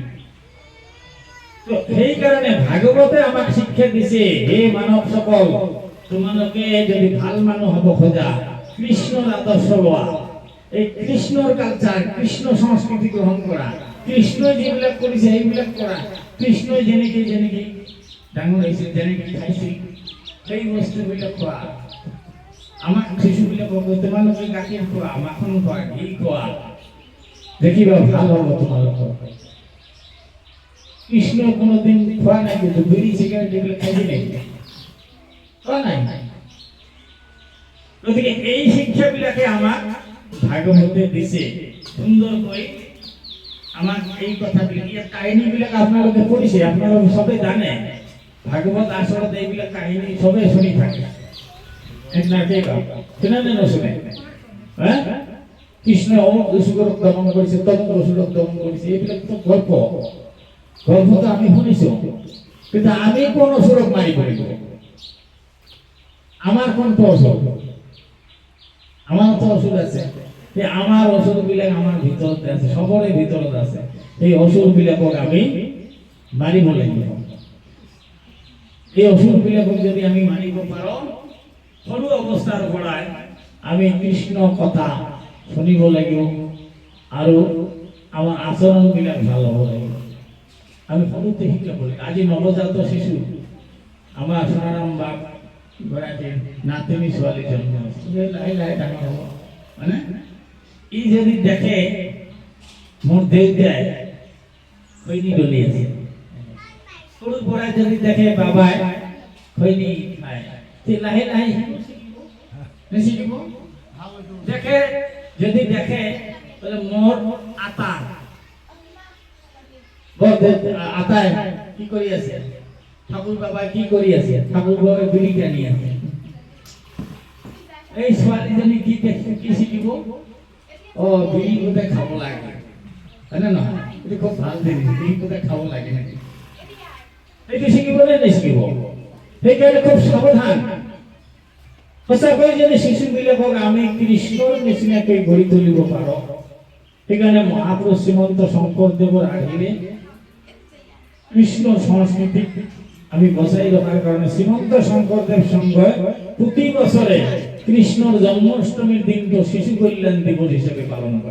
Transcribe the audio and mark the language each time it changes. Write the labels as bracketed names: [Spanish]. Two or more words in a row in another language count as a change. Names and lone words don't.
[Assamese] তো সেইকাৰণে ভাগৱতে আমাক শিক্ষা দিছে, হে মানৱ সকল, তোমালোকে যদি ভাল মানুহ হ'ব খোজা, কৃষ্ণৰ আদৰ্শ লোৱা, এই কৃষ্ণৰ কালচাৰ, কৃষ্ণ সংস্কৃতি গ্ৰহণ কৰা, কৃষ্ণই যিবিলাক কৰিছে সেইবিলাক কৰা, কৃষ্ণই যেনেকে যেনেকে ডাঙৰ হৈছিল, যেনেকে খাইছিল সেই বস্তুবিলাক খোৱা। আমাক শিশুবিলাকক তোমালোকে গাখীৰ খোৱা, মাখন খোৱা, ঘি খোৱা, দেখিবা ভাল হ'ব তোমালোকৰ। কৃষ্ণ কোনোদিন খোৱা নাই, কিন্তু বিড়ি সিগারেট এগুলো খাইছে নাকি? খোৱা নাই। গতিকে এই শিক্ষাবিলাকে আমাক ভাগৱতে দিছে সুন্দৰকৈ। আমাক এই কথাবিলাক, এই কাহিনীবিলাক আপোনালোকে পঢ়িছে, আপোনালোকে সবে জানে। ভাগৱত আচলতে এইবিলাক কাহিনী সবে শুনি থাকে, শুনে নে নশুনে? হ্যাঁ, কৃষ্ণ অমুক অসুরক দমন করেছে, তমুক অসুরক দমন করেছে, এইবিলাক তো গল্প। গল্প তো আমি শুনিছো, কিন্তু আমি কোন অসুরক মারি করিব? আমার কোন অসুর? আমার তো অসুর আছে, আমার অসুর বিলাক আমার ভিতরতে আছে, সবরে ভিতরত আছে। এই অসুর বিলাকক আমি মারিব লাগিব। এই অসুর বিলাকক যদি আমি মারিব পাৰো, সৰু অৱস্থাৰ পৰাই আমি কৃষ্ণ কথা শুনিব লাগিব আৰু আমাৰ আচৰণ বিলাক ভাল হ'ব লাগিব। আমি সৰুতে শিকাব লাগিব। আজি নৱজাত শিশু আমাৰ সোণাৰাম বাপ গৰাকীৰ নাতিনী ছোৱালী জন্ম হৈছে, লাহে লাহে ডাঙৰ হ'ব, হয়নে? ই যদি দেখে মোৰ দেউতাই খৈনি দলি আছে, সৰুৰ পৰাই যদি দেখে বাবাই খৈনি খায়, লাহে লাহে শিকিব। দেখে যদি দেখে মোর আতা আতায় কি কৰি আছে, ঠাকুর বাবা কি কৰি আছে, ঠাকুর বাবা বিড়ি টানি আছে, এই ছোৱালীজনী কি দেখে কি শিকিব? ও বিড়ি কোথায় খাব লাগে, হয় না নহয়? এইটো খুব ভাল জিনিস, বিড়ি কোথায় খাব লাগে নাকি, এইটো শিকিব নে নিশিকিব? সেইকাৰণে খুব সাৱধান। সঁচাকৈ যদি শিশুবিলাকক আমি কৃষ্ণৰ নিচিনাকৈ গঢ়ি তুলিব পাৰোঁ, সেইকাৰণে মহাপুৰুষ শ্ৰীমন্ত শংকৰদেৱৰ আৰ্হিৰে কৃষ্ণ সংস্কৃতিক আমি বচাই ৰখাৰ কাৰণে শ্ৰীমন্ত শংকৰদেৱ সংঘই প্ৰতি বছৰে কৃষ্ণৰ জন্মাষ্টমীৰ দিনটো শিশু কল্যাণ দিৱস হিচাপে পালন কৰে।